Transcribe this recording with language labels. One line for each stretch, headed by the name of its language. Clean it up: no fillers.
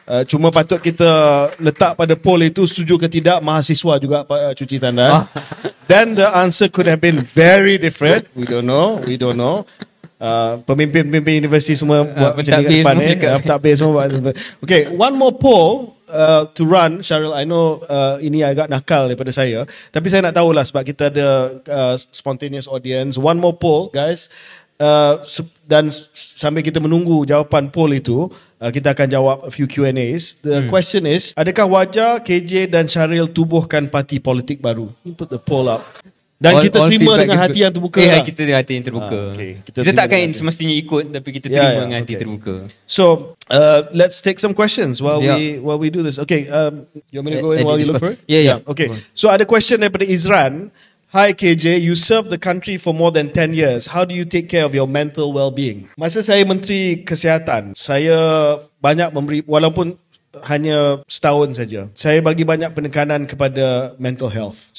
Malay: Cuma patut kita letak pada poll itu setuju ke tidak mahasiswa juga cuci tandas.
English: Then the answer could have been very different. We don't know.
Malay: Pemimpin-pemimpin universiti semua buat macam ni kat depan ni. Pentadbir semua buat.
English: Okay, one more poll to run, Syaril. I know
Malay: ini agak nakal daripada saya, tapi saya nak tahulah sebab kita ada
English: spontaneous audience. One more poll, guys.
Malay: Dan sambil kita menunggu jawapan poll itu, kita akan jawab
English: a few Q&As. The question is,
Malay: adakah wajar KJ dan Syaril tubuhkan parti politik baru?
English: Put the poll up.
Malay: Dan kita terima dengan hati yang terbuka. Kita dengan hati yang terbuka. Kita takkan semestinya ikut, tapi kita terima dengan hati terbuka.
English: So let's take some questions while we do this. Okay, you want me to go in while you look for it? Yeah.
Malay: Okay. So ada question daripada Izran.
English: Hi KJ, you served the country for more than 10 years. How do you take care of your mental well-being?
Malay: Masa saya Menteri Kesihatan, saya banyak memberi, walaupun hanya setahun saja, saya bagi banyak penekanan kepada mental health.